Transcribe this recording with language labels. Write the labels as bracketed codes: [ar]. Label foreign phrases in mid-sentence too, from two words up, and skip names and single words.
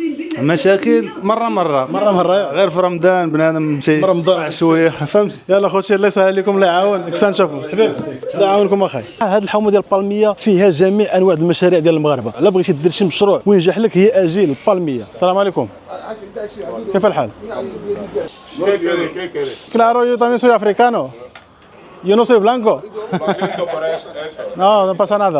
[ar] مشاكل مره غير في رمضان بنادم شي رمضان شويه فهمتي. يلا خوتي الله يسهل عليكم الله يعاون. كسان نشوفوا حبيبي الله يعاونكم اخاي. هذه الحومه ديال بالميه فيها جميع انواع المشاريع ديال المغاربه. الا بغيتي دير شي مشروع وينجح لك هي اجي لبالميه. السلام عليكم كيف الحال؟ [es] Claro, yo también soy africano. Yo no soy blanco. No, no pasa nada.